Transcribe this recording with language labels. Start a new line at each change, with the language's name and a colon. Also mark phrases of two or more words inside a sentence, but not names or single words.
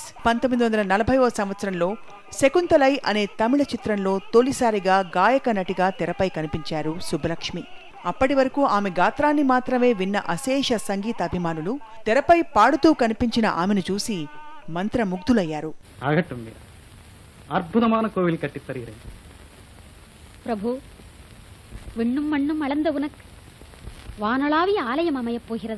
Telugu: 1940వ సంవత్సరంలో శకుంతలై అనే తమిళ చిత్రంలో తొలిసారిగా గాయక నటిగా తెరపై కనిపించారు సుబ్బలక్ష్మి. అప్పటి వరకు ఆమె గాత్రాన్ని మాత్రమే విన్న అశేష సంగీత అభిమానులు తెరపై పాడుతూ కనిపించిన ఆమెను చూసి మంత్రముగ్ధులయ్యారు.
Tamil: அற்புதமான கோவில் கட்டி தருகிறேன் பிரபு. விண்ணும் மண்ணும் அளந்த உனக்கு வானளாவிய ஆலயம் அமையப் போகிறதா?